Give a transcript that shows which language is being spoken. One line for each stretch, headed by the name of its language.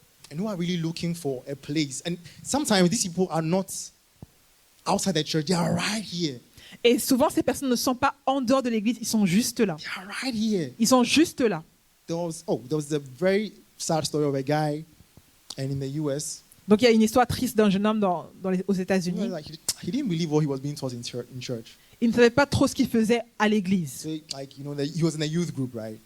English: And who are really looking for a place. And sometimes these people are not outside the church. They are right here.
French: Et souvent, ces personnes ne sont pas en dehors de l'église, ils sont juste là.
English: They are right here.
French: Ils sont juste là.
English: There was a very sad story of a guy and in the US.
French: Donc il y a une histoire triste d'un jeune homme aux États-Unis.
English: Like he didn't believe what he was being taught in church.
French: Il ne savait pas trop ce qu'il faisait à l'église.
English: So he was in a youth group, right?